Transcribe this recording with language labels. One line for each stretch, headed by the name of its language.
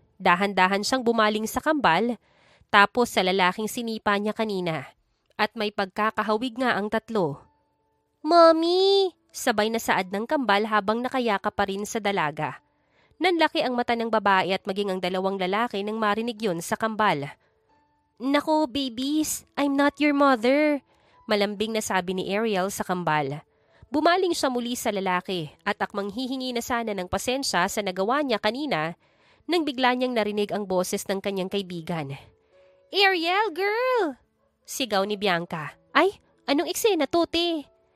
Filipino: Dahan-dahan siyang bumaling sa kambal, tapos sa lalaking sinipa niya kanina. At may pagkakahawig nga ang tatlo. Mommy! Sabay na saad ng kambal habang nakayaka pa rin sa dalaga. Nanlaki ang mata ng babae at maging ang dalawang lalaki nang marinig yun sa kambal.
English: Nako, babies, I'm not your mother.
Filipino: Malambing na sabi ni Ariel sa kambal. Bumaling siya muli sa lalaki at akmang hihingi na sana ng pasensya sa nagawa niya kanina nang bigla niyang narinig ang boses ng kanyang kaibigan. Ariel, girl! Sigaw ni Bianca. Ay, anong eksena to, te?